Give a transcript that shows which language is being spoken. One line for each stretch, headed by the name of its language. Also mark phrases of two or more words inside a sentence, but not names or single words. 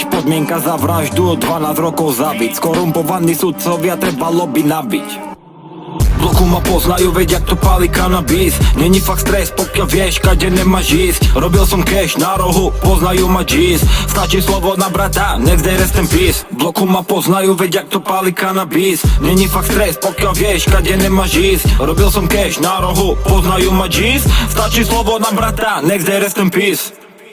Slovak: Podmienka za vraždu, 12 rokov zabiť. Skorumpovaní sudcovia, trebalo by nabiť. Bloku ma poznajú, veď jak to pálí kanabis. Není fakt stres, pokiaľ vieš, kade nemáš ísť. Robil som cash na rohu, poznajú ma G's. Stačí slovo na brata,
English: next day rest in peace.
Slovak: Bloku ma poznajú, veď jak to pálí kanabis. Není fakt stres, pokiaľ vieš, kade nemáš ísť. Robil som cash na rohu, poznajú ma G's. Stačí slovo na brata,
English: next day rest in peace.